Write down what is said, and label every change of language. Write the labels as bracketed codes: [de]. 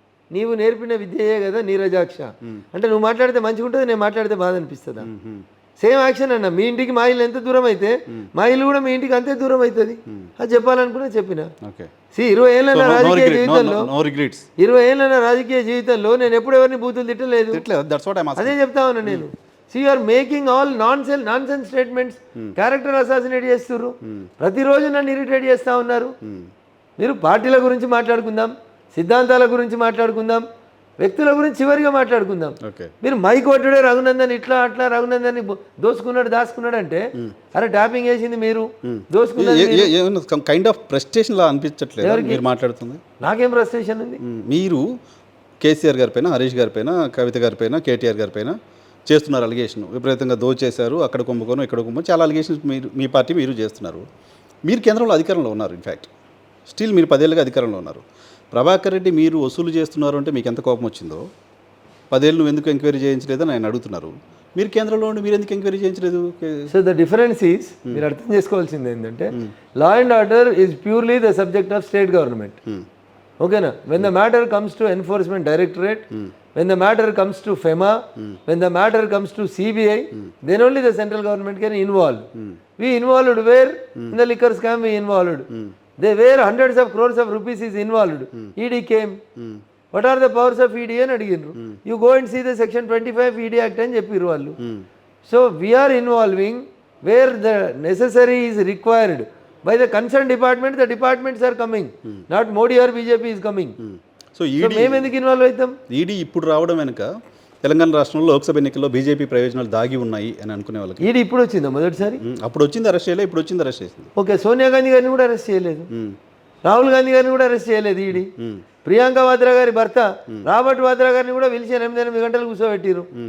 [te] నీవు నేర్పిన విద్యయే కదా నీరజాక్ష అంటే, నువ్వు మాట్లాడితే మంచిగా ఉంటుంది, నేను మాట్లాడితే బాధ అనిపిస్తుందా? సేమ్ యాక్షన్ అన్న. మీ ఇంటికి మా ఇల్లు ఎంత దూరం అయితే మా ఇల్లు కూడా మీ ఇంటికి అంతే దూరం అవుతుంది. అది చెప్పాలనుకున్నా చెప్పిన. 20 ఏళ్ళ రాజకీయ జీవితంలో 20 ఏళ్ళ రాజకీయ జీవితంలో నేను ఎప్పుడు ఎవరిని బూతులు తిట్టలేదు. అదే చెప్తా ఉన్నా నేను. [en] See, you are making all nonsense statements. [te] Character assassinate చేస్తున్నారు. ప్రతిరోజు నన్ను ఇరిటేట్ చేస్తూ ఉన్నారు. మీరు పార్టీల గురించి మాట్లాడుకుందాం, సిద్ధాంతాల గురించి మాట్లాడుకుందాం, వ్యక్తుల గురించి చివరిగా మాట్లాడుకుందాం. మీరు మైక్ కొట్టుడే రఘునందన్ ఇట్లా అట్లా రఘునందన్ దాచుకున్నాడు అంటే, అరే ట్యాపింగ్ చేసింది మీరు, దోసుకున్నారు. కైండ్ ఆఫ్ ఫ్రస్ట్రేషన్ లా అనిపించట్లేదు మీరు మాట్లాడుతుంది? నాకేం ఫ్రస్ట్రేషన్ ఉంది? మీరు కేసీఆర్ గారి పైన, హరీష్ గారి పైన, కవిత గారి పైన, కేటీఆర్ గారి పైన చేస్తున్నారు అలిగేషన్. విపరీతంగా దోచేశారు, అక్కడ కుంభకోణం, ఇక్కడ కుంభకోణం, చాలా అలిగేషన్స్ మీ పార్టీ మీరు చేస్తున్నారు. మీరు కేంద్రంలో అధికారంలో ఉన్నారు. ఇన్ఫ్యాక్ట్ స్టిల్ మీరు 10 ఏళ్ళుగా అధికారంలో ఉన్నారు. ప్రభాకర్ రెడ్డి మీరు వసూలు చేస్తున్నారు అంటే మీకు ఎంత కోపం వచ్చిందో, 10 ఏళ్ళు నువ్వు ఎందుకు ఎంక్వైరీ చేయించలేదని ఆయన అడుగుతున్నారు. మీరు కేంద్రంలో ఉండి మీరు ఎందుకు enquiry చేయించలేదు? [en] so the difference is, [te] మీరు అర్థం చేసుకోవాల్సింది ఏంటంటే, [en] Law and order is purely the subject of state government. [te] ఓకేనా? [en] When the matter comes to enforcement directorate, when the matter comes to FEMA, when the matter comes to CBI, then only the central government can involve. We involved where? In the liquor scam we involved. They were hundreds of crores of rupees is involved. ED came. What are the powers of ED [te] అని అడిగినారు. [en] You go and see the section 25 ED Act [te] అని చెప్పిరు వాళ్ళు. [en] So we are involving where the necessary is required by the concerned department. The departments are coming, not Modi or BJP is coming. [te] So మేము ఎందుకు involve అవుతాం? ED ఇప్పుడు రావడం వెనుక తెలంగాణ రాష్ట్రంలో లోక్సభ ఎన్నికల్లో బీజేపీ ప్రయోజనాలు దాగి ఉన్నాయి అని అనుకునే వాళ్ళకి ఈడీ ఇప్పుడు వచ్చిందా? మొదటిసారి అప్పుడు వచ్చింది, అరెస్ట్ చేయలేదు. ఇప్పుడు వచ్చింది, అరెస్ట్ చేసింది. ఓకే, సోనియా గాంధీ గారిని కూడా అరెస్ట్ చేయలేదు, రాహుల్ గాంధీ గారిని కూడా అరెస్ట్ చేయలేదు ఈడీ. ప్రియాంక వాద్రా గారి భర్త రాబర్ట్ వాద్రా గారిని కూడా పిలిచి 8 గంటలు కూర్చోబెట్టిరు.